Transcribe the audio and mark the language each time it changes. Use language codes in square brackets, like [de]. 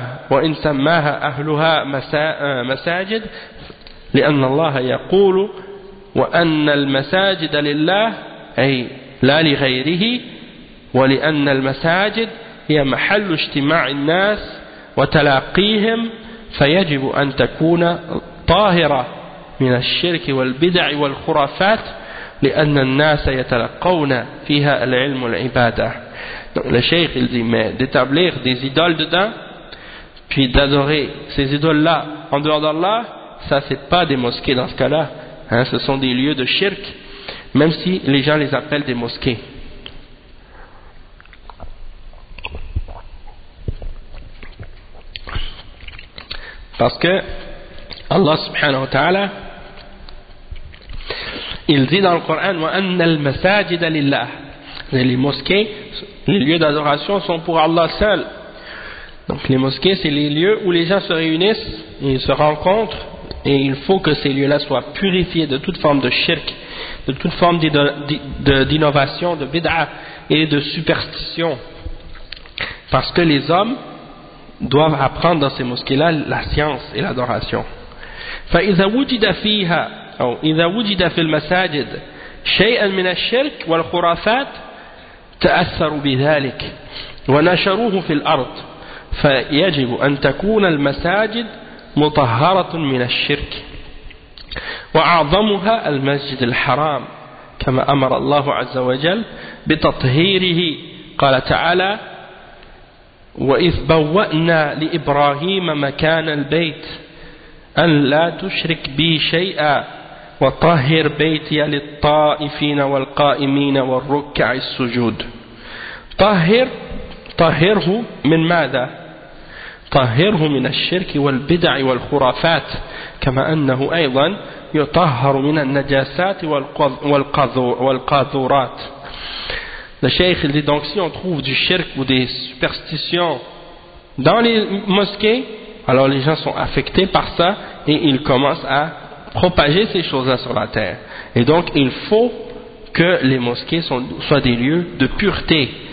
[ar] وإن سماها أهلها مساجد لأن الله يقول وأن المساجد لله أي لا لغيره ولأن المساجد هي محل اجتماع الناس وتلاقيهم فيجب أن تكون طاهرة من الشرك والبدع والخرافات لأن الناس يتلقون فيها العلم والعبادة. [fr] Donc le cheikh, il dit, mais d'établir des idoles dedans, puis d'adorer ces idoles-là en dehors d'Allah, ça c'est pas des mosquées dans ce cas-là, hein, ce sont des lieux de shirk, même si les gens les appellent des mosquées. Parce que Allah subhanahu wa ta'ala, il dit dans le Coran, [ar] وَأَنَّ الْمَسَاجِدَ لِلَّهِ. [fr] Les mosquées, les lieux d'adoration sont pour Allah seul. Donc les mosquées, c'est les lieux où les gens se réunissent, ils se rencontrent, et il faut que ces lieux-là soient purifiés de toute forme de shirk, de toute forme d'innovation, de bid'a et de superstition. Parce que les hommes doivent apprendre dans ces mosquées-là la science et l'adoration. [ar] فإذا وجد فيها أو إذا وجد في المساجد شيئا من الشرك والخرافات تأثروا بذلك ونشروه في الأرض فيجب أن تكون المساجد مطهرة من الشرك وأعظمها المسجد الحرام كما أمر الله عز وجل بتطهيره قال تعالى وَإِذْ بَوَّأْنَا لِإِبْرَاهِيمَ مَكَانَ الْبَيْتِ أَنْ لَا تُشْرِكْ بِي شَيْئًا وَطَهِّرْ بَيْتِيَ لِلطَّائِفِينَ وَالْقَائِمِينَ وَالرُّكَّعِ السُّجُودِ طهر طهره من ماذا؟ طهره من الشرك والبدع والخرافات كما أنه أيضا يطهر من النجاسات والقاذورات. [fr] Le cheikh dit donc, si on trouve du shirk ou des superstitions dans les mosquées, alors les gens sont affectés par ça et ils commencent à propager ces choses-là sur la terre. Et donc il faut que les mosquées soient des lieux de pureté